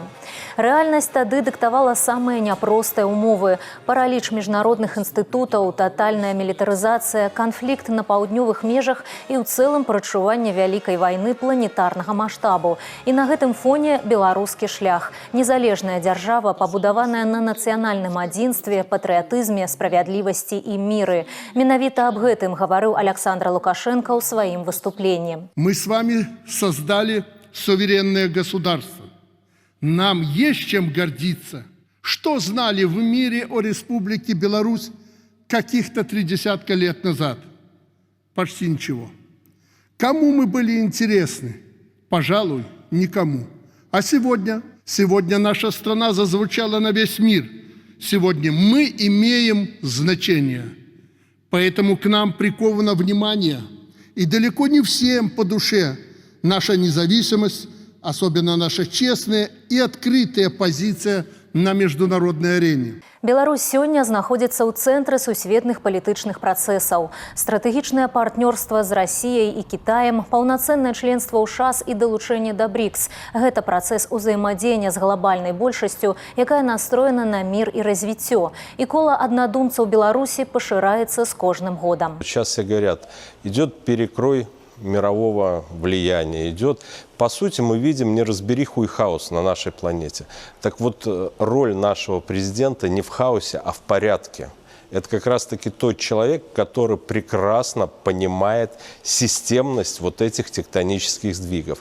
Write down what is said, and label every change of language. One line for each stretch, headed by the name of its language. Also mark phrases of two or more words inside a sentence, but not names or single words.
Belarusian: Рэальнасць тады дыктавала самыя няпростыя ўмовы: параліч міжнародных інстытутаў, татальная мілітарызацыя, канфлікт на паўднёвых межах і ў цэлым прачуванне вялікай вайны планетарнага маштабу. І на гэтым фоне беларускі шлях. Незалежная дзяржава, пабудаваная на нацыянальным адзінстве, патрыятызме, справядлівасці і міры. Менавіта аб гэтым гаварыў Александр Лукашенко ў сваім выступленні.
Russian: Мы с вами создали суверенное государство. Нам есть чем гордиться. Что знали в мире о Республике Беларусь каких-то 30 лет назад? Почти ничего. Кому мы были интересны? Пожалуй, никому. А сегодня? Сегодня наша страна зазвучала на весь мир. Сегодня мы имеем значение. Поэтому к нам приковано внимание. И далеко не всем по душе наша независимость, особенно наша честная и открытая позиция на международной арене.
Belarusian: Беларусь сёння знаходзіцца ў цэнтры сусветных палітычных працэсаў. Стратэгічнае партнёрства з Расіяй і Кітаем, паўнацэннае членства ў ШАС і далучэнне да БРИКС. Гэта працэс узаемадзеяння з глобальнай большасцю, якая настроена на мир и развіццё. І кола аднадумцаў Беларусі пашыраецца з кожным годам.
Russian: Сейчас все говорят, идет перекрой мирового влияния, идет. По сути, мы видим неразбериху и хаос на нашей планете. Так вот, роль нашего президента не в хаосе, а в порядке. Это как раз-таки тот человек, который прекрасно понимает системность вот этих тектонических сдвигов.